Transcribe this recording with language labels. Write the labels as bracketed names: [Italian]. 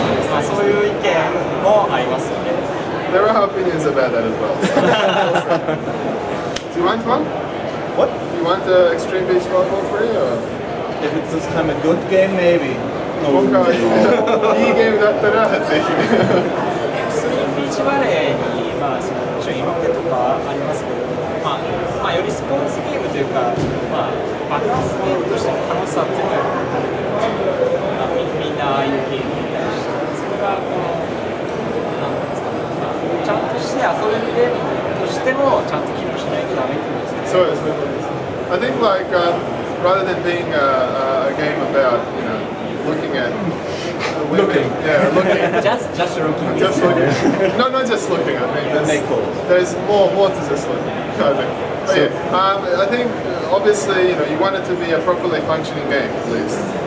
[Japanese] まあそういう意見もありますよね。 [English] There are opinions about that as well. Do you want one? What? Do you want the extreme beach volleyball 3 or? If it's this time a good game, maybe. [Japanese] 今回いいゲームだったらぜひ。エクストリームビーチバレーに、まあ、そのもちろん色気とかありますけど、まあ、よりスポーツゲームというか、まあ、バランスゲームとしての楽しさっていうのがみんなああいうゲームに対してそれがこのなんですかね、まあ、ちゃんとして遊べるゲームとしてもちゃんと機能しないとダメってことですね。そうです。 [English] I think like rather than being a game about looking at women, looking. Just looking. Just looking. No, not just looking. I mean, there's more to just looking. I think. But yeah, I think obviously you want it to be a properly functioning game at least.